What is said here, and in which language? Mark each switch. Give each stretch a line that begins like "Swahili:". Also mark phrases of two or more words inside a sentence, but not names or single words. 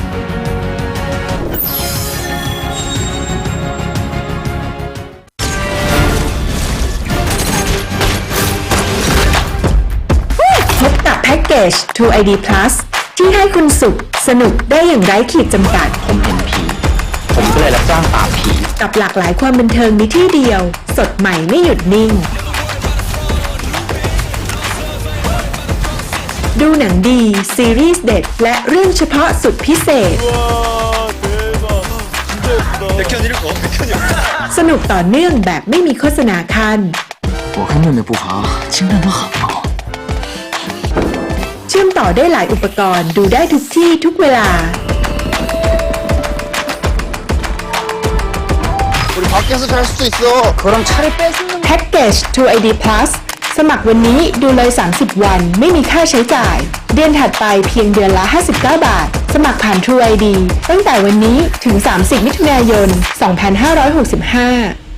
Thai: พบกับแพ็กเกจ TrueID Plus ที่ให้คุณสุขสนุกได้อย่างไร้ขีดจำกัดผมเห็นผีผมก็เลยรับจ้างปราบผีกับหลากหลายความบันเทิงในที่เดียวสดใหม่ไม่หยุดนิ่ง ดูหนังดีซีรีส์เด็ดและเรื่องเฉพาะสุดพิเศษสนุกต่อเนื่องแบบไม่มีโฆษณาคัน
Chinese: 我跟妹妹不好情感都很好
Thai: เชื่อมต่อได้หลายอุปกรณ์ดูได้ทุกที่ทุกเวลาแพ็กเกจ TrueID Plus สมัครวันนี้ดูเลย30 วันไม่มีค่าใช้จ่ายเดือนถัดไปเพียงเดือนละ59 บาทสมัครผ่าน TrueID ตั้งแต่วันนี้ถึง30 มิถุนายน 2565